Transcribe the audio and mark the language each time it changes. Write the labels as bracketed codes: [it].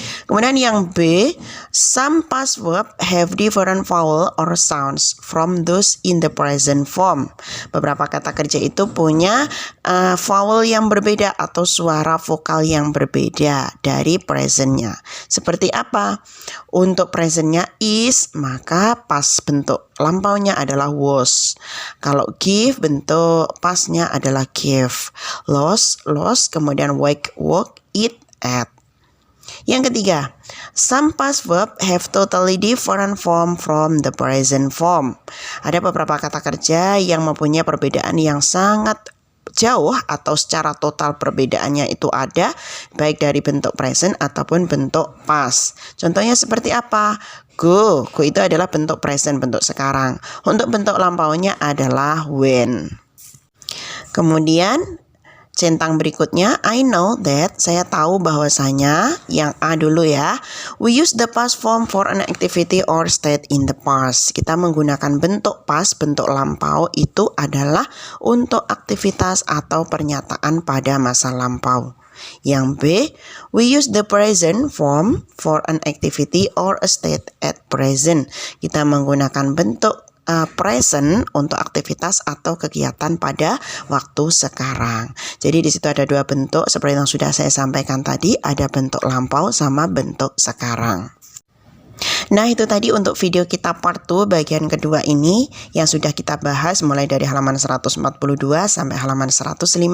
[id] Kemudian yang B, [en] some past verb have different vowel or sounds from those in the present form. [id] Beberapa kata kerja itu punya vowel yang berbeda atau suara vokal yang berbeda dari presentnya. Seperti apa? Untuk presentnya is, maka past bentuk lampaunya adalah was. Kalau give, bentuk pastnya adalah give. [en] Lost, kemudian wake, woke, eat, ate. [id] Yang ketiga, [en] some past verb have totally different form from the present form. [id] Ada beberapa kata kerja yang mempunyai perbedaan yang sangat jauh atau secara total perbedaannya itu ada baik dari bentuk present ataupun bentuk past. Contohnya seperti apa? Go itu adalah bentuk present, bentuk sekarang. Untuk bentuk lampaunya adalah when. Kemudian centang berikutnya, [en] I know that, [id] saya tahu bahwasanya, yang A dulu ya, [en] we use the past form for an activity or state in the past. [id] Kita menggunakan bentuk past, bentuk lampau itu adalah untuk aktivitas atau pernyataan pada masa lampau. Yang B, [en] we use the present form for an activity or a state at present. [id] Kita menggunakan bentuk present untuk aktivitas atau kegiatan pada waktu sekarang. Jadi di situ ada 2 bentuk seperti yang sudah saya sampaikan tadi, ada bentuk lampau sama bentuk sekarang. Nah itu tadi untuk video kita part 2 bagian kedua ini yang sudah kita bahas mulai dari halaman 142 sampai halaman 150.